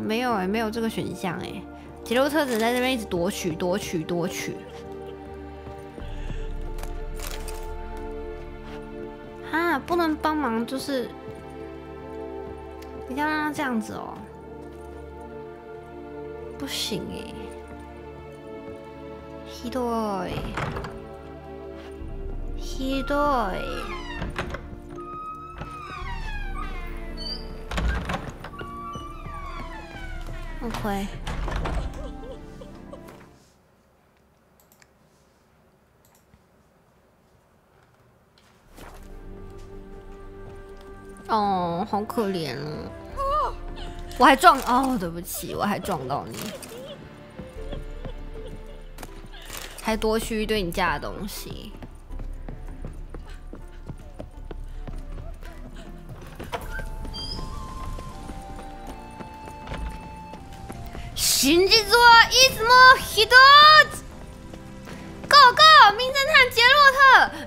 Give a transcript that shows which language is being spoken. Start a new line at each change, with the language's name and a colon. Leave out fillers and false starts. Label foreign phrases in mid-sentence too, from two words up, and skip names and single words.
Chinese: 没有哎，没有这个选项哎。杰洛特只在这边一直夺取。啊，不能帮忙，就是一定要让他这样子哦。不行哎，
Japanese: ひどい。ひどい。OK。
Chinese: 哦，好可怜哦！我还撞哦，对不起，我还撞到你，还多取一堆你家的东西。
Japanese: 真実はいつも一つ。
English: Go go，
Chinese: 名侦探杰洛特。